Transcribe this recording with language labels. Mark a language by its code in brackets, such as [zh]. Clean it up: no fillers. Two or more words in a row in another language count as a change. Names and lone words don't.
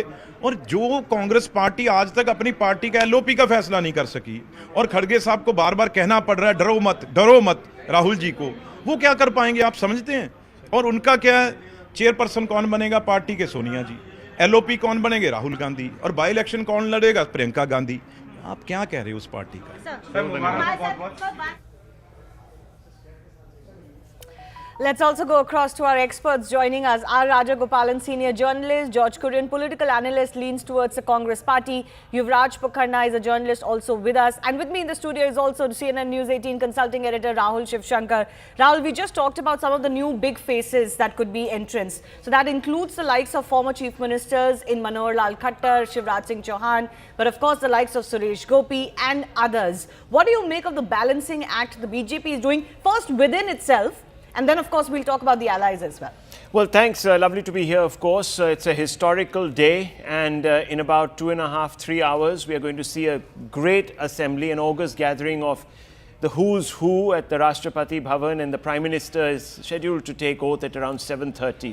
[hi] और जो कांग्रेस पार्टी आज तक अपनी पार्टी का एलओपी का फैसला नहीं कर सकी, और खड़गे साहब को बार बार कहना पड़ रहा है डरो मत राहुल जी को, वो क्या कर पाएंगे आप समझते हैं? और उनका क्या है, चेयरपर्सन कौन बनेगा पार्टी के? सोनिया जी। एलओपी कौन बनेंगे? राहुल गांधी। और [en] by election [hi] कौन लड़ेगा? प्रियंका गांधी। आप क्या कह रहे हो उस पार्टी का? [en] Let's also go across to our experts joining us. R. Rajagopalan, senior journalist, George Kurian, political analyst, leans towards the Congress party. Yuvraj Pokharna is a journalist also with us. And with me in the studio is also CNN News 18 consulting editor Rahul Shivshankar. Rahul, we just talked about some of the new big faces that could be entrants. So that includes the likes of former chief ministers in Manohar Lal Khattar, Shivraj Singh Chauhan, but of course the likes of Suresh Gopi and others. What do you make of the balancing act the BJP is doing, first within itself, and then, of course, we'll talk about the allies as well. Well, thanks. Lovely to be here, of course. It's a historical day, and in about 2.5, 3 hours, we are going to see a great assembly, an august gathering of the who's who at the Rashtrapati Bhawan, and the Prime Minister is scheduled to take oath at around 7:30.